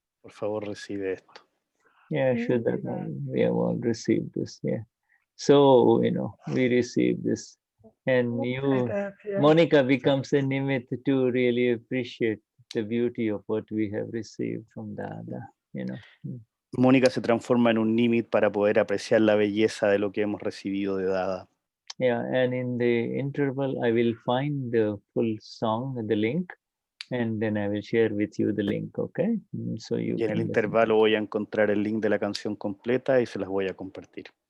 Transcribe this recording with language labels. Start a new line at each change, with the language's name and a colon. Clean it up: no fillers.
Spanish: Por favor, recibe esto.
English: Yeah, sure, that we have all received this, yeah. So, we received this. And Monica becomes a nimit to really appreciate the beauty of what we have received from Dada,
Spanish: Mónica se transforma en un nímit para poder apreciar la belleza de lo que hemos recibido de Dada.
English: Yeah, and in the interval, I will find the full song, the link, and then I will share with you the link, okay? So you
Spanish: Y en el intervalo voy a encontrar el link de la canción completa y se las voy a compartir.